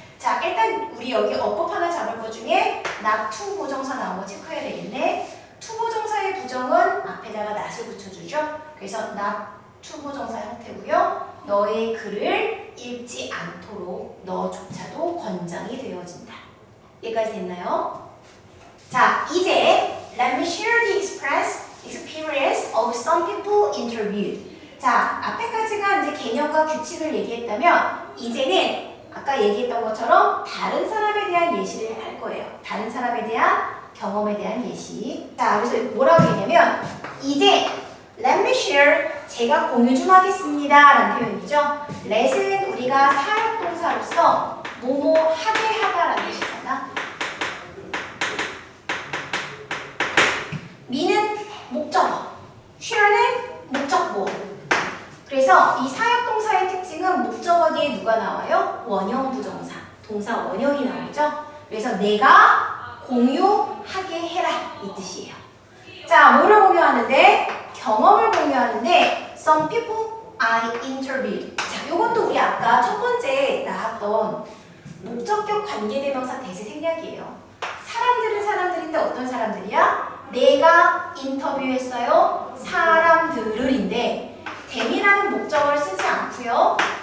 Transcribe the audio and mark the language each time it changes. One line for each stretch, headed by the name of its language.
Korean: 자, 일단 우리 여기 어법 하나 잡을 것 중에 not to 부정사 나온 거 체크해야 되겠네. to 부정사의 부정은 앞에다가 not을 붙여주죠. 그래서 not to 부정사 형태고요. 너의 글을 읽지 않도록 너조차도 권장이 되어진다. 여기까지 됐나요?
English: 자, 이제 let me share the experience of some people interviewed.
Korean: 자, 앞에까지가 이제 개념과 규칙을 얘기했다면 이제는 아까 얘기했던 것처럼 다른 사람에 대한 예시를 할 거예요. 다른 사람에 대한 경험에 대한 예시. 자, 그래서 뭐라고 얘기하면 이제
English: let me share
Korean: 제가 공유 좀 하겠습니다 라는 표현이죠. let은 우리가 사역동사로서 뭐뭐 하게 하다라는 뜻이잖아. me는 목적어, share는 목적보. 그래서 이 사역동사의 특징은 목적어 뒤에 누가 나와요? 원형 부정사, 동사 원형이 나오죠. 그래서 내가 공유하게 해라 이 뜻이에요. 자, 뭐를 공유하는데? 경험을 공유하는데
English: some people I interviewed.
Korean: 자, 이것도 우리 아까 첫 번째 나왔던 목적격 관계대명사 대세 생략이에요. 사람들은 사람들인데 어떤 사람들이야? 내가 인터뷰했어요. 사람들을인데 them이라는 목적어를 쓰지 않고요.